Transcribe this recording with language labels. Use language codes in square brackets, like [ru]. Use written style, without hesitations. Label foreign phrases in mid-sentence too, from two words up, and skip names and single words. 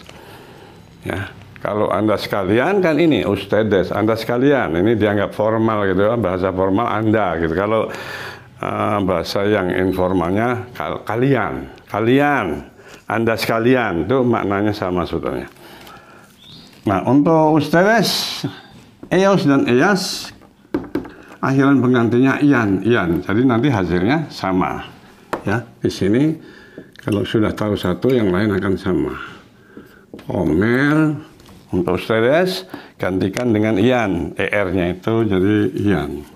[id] Ya, kalau Anda sekalian kan ini ustedes, Anda sekalian. Ini dianggap formal gitu ya, bahasa formal Anda gitu. Kalau bahasa yang informalnya kalian, Anda sekalian, itu maknanya sama sebetulnya. Nah, untuk ustedes, ellos dan ellas, akhiran penggantinya ian. Jadi nanti hasilnya sama. Ya, di sini kalau sudah tahu satu, yang lain akan sama. Comer untuk ustedes gantikan dengan ian, er-nya itu jadi ian.